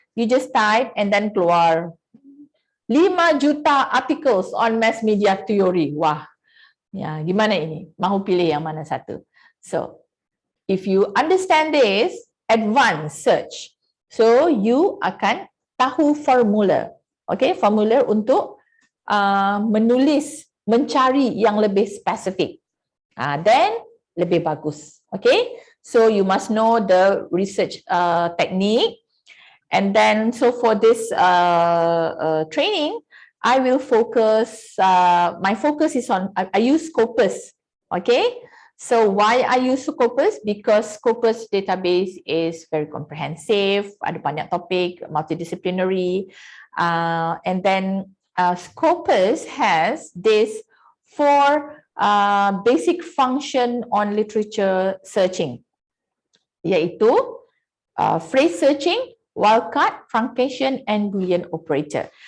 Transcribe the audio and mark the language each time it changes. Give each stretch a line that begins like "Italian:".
English: You just type and then
Malay: keluar 5 juta
English: articles on mass media theory.
Malay: Wah, ya gimana ini? Mahu pilih yang mana satu?
English: So, if you understand this, advanced search.
Malay: So, you akan tahu formula. Okay, formula untuk menulis, mencari yang lebih spesifik. Then, lebih bagus.
English: Okay, so you must know the research technique, and then so for this training I will focus, my focus is on, I use Scopus, okay? So why I use Scopus? Because Scopus database is very comprehensive,
Malay: ada banyak topik,
English: multidisciplinary, and then Scopus has this 4 basic function on literature searching,
Malay: yaitu
English: phrase searching, wildcard, truncation, and Boolean operator.